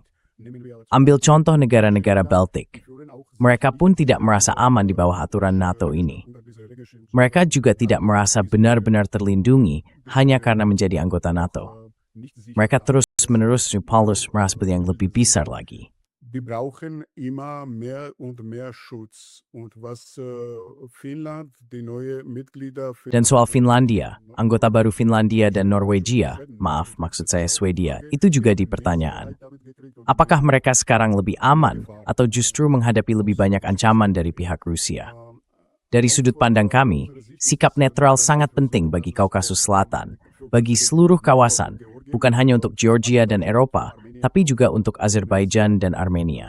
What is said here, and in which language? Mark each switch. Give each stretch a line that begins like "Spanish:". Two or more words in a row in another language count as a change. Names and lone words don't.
Indonesian: Ambil contoh negara-negara Baltik. Mereka pun tidak merasa aman di bawah aturan NATO ini. Mereka juga tidak merasa benar-benar terlindungi hanya karena menjadi anggota NATO. Mereka terus-menerus Paulus merasa yang lebih besar lagi.
German: Die brauchen immer mehr und mehr Schutz. Und was Finnland, die neue Mitglieder...
Indonesian: Dan soal Finlandia, anggota baru Finlandia dan Norwegia, maksud saya Swedia, itu juga dipertanyaan. Apakah mereka sekarang lebih aman atau justru menghadapi lebih banyak ancaman dari pihak Rusia? Dari sudut pandang kami, sikap netral sangat penting bagi Kaukasus Selatan, bagi seluruh kawasan, bukan hanya untuk Georgia dan Eropa, tapi juga untuk Azerbaijan dan Armenia.